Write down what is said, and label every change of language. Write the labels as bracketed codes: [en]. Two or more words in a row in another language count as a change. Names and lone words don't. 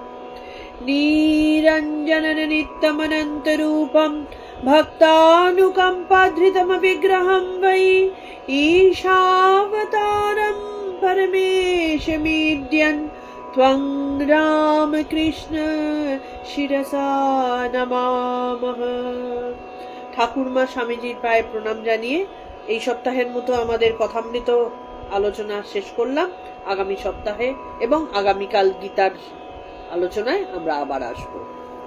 [sa] निरञ्जनं नित्यमनन्तरूपं भक्तानुकम्पाधृतमविग्रहं वै ईशावतारं परमेशमीड्यन् त्वं रामकृष्ण शिरसा नमामः। [bn] ঠাকুরমা স্বামীজির পায়ে প্রণাম জানিয়ে এই সপ্তাহের মতো আমাদের কথামৃত আলোচনা শেষ করলাম। আগামী সপ্তাহে এবং আগামীকাল গীতার আলোচনায় আমরা আবার আসবো।